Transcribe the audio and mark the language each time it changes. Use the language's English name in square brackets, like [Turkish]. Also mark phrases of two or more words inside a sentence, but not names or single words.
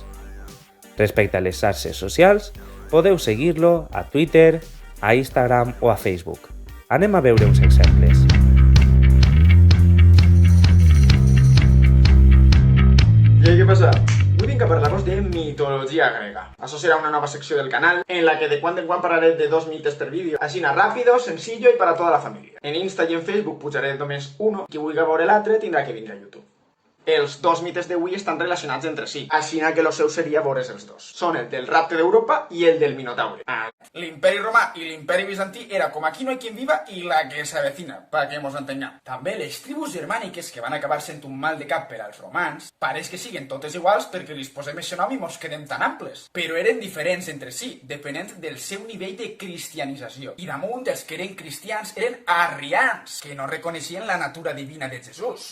[Catalan] Respecte a les xarxes socials, podeu seguir-lo a Twitter, a Instagram o a Facebook. Anem a veure uns exemples. I què passa? Avui vinc a parlar-vos de mitologia grega. Això serà una nova secció del canal en la que de quan en quan parlaré de 2 mites per vídeo. Així [Spanish] rápido, sencillo [Catalan] i per a tota la família. En Insta i en Facebook pujaré només uno. Qui vulgui veure l'altre tindrà que vindre a YouTube. Els 2 mites d'avui estan relacionats entre si, així que el seu seria veure's els dos. Són el del rapte d'Europa i el del Minotaure. L'imperi romà i l'imperi bizantí era com aquí no hay quien viva i la que s'avecina, perquè mos entenguem. També les tribus germàniques que van acabar sent un mal de cap per als romans, pareix que siguen totes iguals perquè li posem aquest nom i mos quedem tan amples. Però eren diferents entre si, depenent del seu nivell de cristianització. I damunt, els que eren cristians eren arrians, que no reconeixien la natura divina de Jesús.